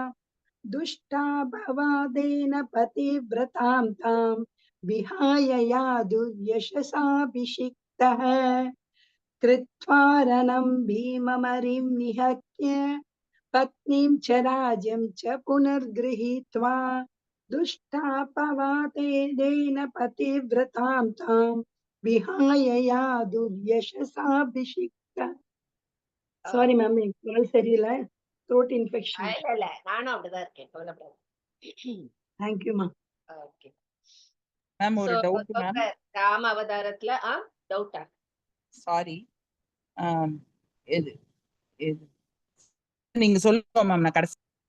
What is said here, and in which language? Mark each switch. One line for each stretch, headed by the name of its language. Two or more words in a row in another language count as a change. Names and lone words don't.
Sanskrit: दुष्टापवादेन पतिव्रतां तां विहाय या दुर्यशसाभिषिक्तः कृत्वा रणं भीममरिं निहत्य पत्नीं च राज्यं च पुनर्गृहीत्वा दुष्टापवादेन पतिव्रतां तां विहाय या दुर्यशसाभिषिक्तः.
English: sorry ma'am,
Tamil: எனக்கு குரல் சரியில்லை,
English: throat infection.
Tamil: இல்ல நானும் அப்படிதான் இருக்கேன், கவலைப்படாத.
English: thank you ma'am.
Tamil: ஓகே மேம் ஒரு டவுட் மேம். ராம அவதாரத்துல டவுட்டா? சாரி, எது எது நீங்க சொல்லுங்க மேம், நான் கடைசி.